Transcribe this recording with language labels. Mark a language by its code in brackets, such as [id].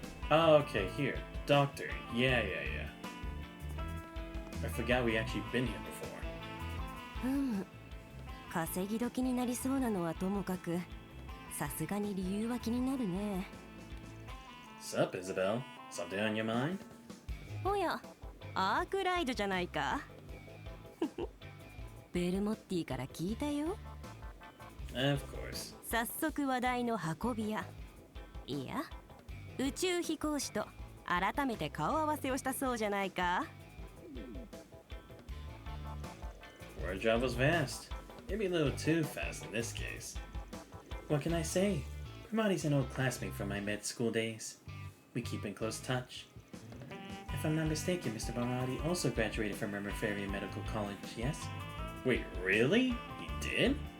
[en] Oh, okay, here. Doctor. Yeah. I forgot we actually been here before. [ja] 稼ぎ時になりそうなのはともかく、さすがに理由は気になるね。 [en] Sup, Isabel? Something on your mind? [ja] おや、アークライドじゃないか。ベルモッティから聞いたよ。 [en] Of course. [ja] 早速話題の運び屋。いや、宇宙飛行士と改めて顔合わせをしたそうじゃないか。 [en] Word job was vast. Maybe a little too fast in this case. What can I say? Ramadi's an old classmate from my med school days. We keep in close touch. If I'm not mistaken, Mr. Ramadi also graduated from Mermafarian Medical College, yes? Wait, really? He did?